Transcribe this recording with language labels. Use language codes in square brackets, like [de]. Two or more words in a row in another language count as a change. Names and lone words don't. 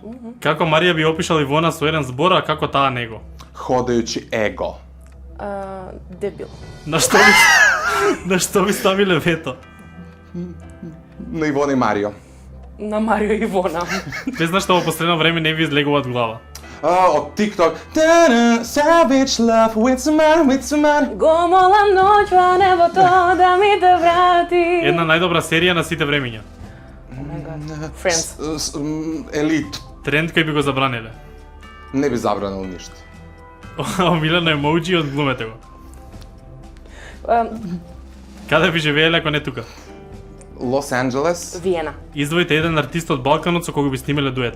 [mk] Како Марија би опишала Ивона со еден збор, а како таа него? Ходајучи его. Дебил. На што ви ставиле вето? На Ивона и Марио. На Марио и Ивона. Без што во последно време не ви излегуваат глава. Од TikTok. [en] Savage love with somebody. [mk] Гомола ноќ во небото да ми те врати. Една најдобра серија на сите времиња. [en] Oh my god. Friends. [mk] Елит. Тренд кој би го забраниле. Не би забранил ништо. Омилено емоджи од глумете го. Каде би живееле ако не тука? Лос Анджелес. Виена. Издвоите еден артист од Балканот со кого би снимале дует.